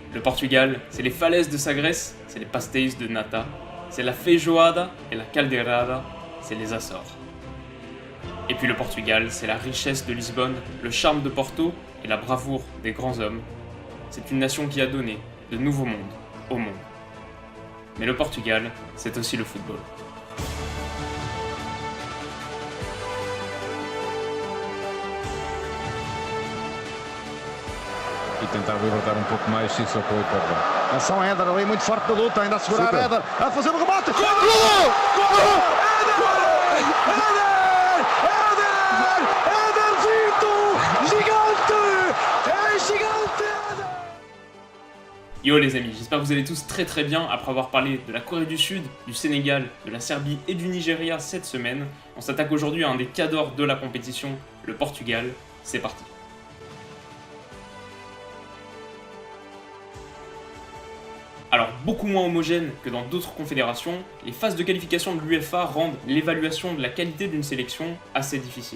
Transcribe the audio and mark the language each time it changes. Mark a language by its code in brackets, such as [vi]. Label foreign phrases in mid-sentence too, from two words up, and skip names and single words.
[fr] Le Portugal, c'est les falaises de Sagres, c'est les [pt] pastéis de nata, [fr] c'est la feijoada et la caldeirada, c'est les Açores. Et puis le Portugal, c'est la richesse de Lisbonne, le charme de Porto et la bravoure des grands hommes. C'est une nation qui a donné de nouveaux mondes au monde. Mais le Portugal, c'est aussi le football. [pt] E tentar libertar pouco mais Cícero para o Porto. Atenção a Éder ali, muito forte na luta, ainda a segurar Super. Éder, a fazer o remate. Gol! Éder Vito! Gigante! É gigante! [fr] Yo les amis, j'espère que vous allez tous très bien après avoir parlé de la Corée du Sud, du Sénégal, de la Serbie et du Nigeria cette semaine. On s'attaque aujourd'hui à un des cadors de la compétition, le Portugal. C'est parti. Alors, beaucoup moins homogène que dans d'autres confédérations, les phases de qualification de l'UEFA rendent l'évaluation de la qualité d'une sélection assez difficile.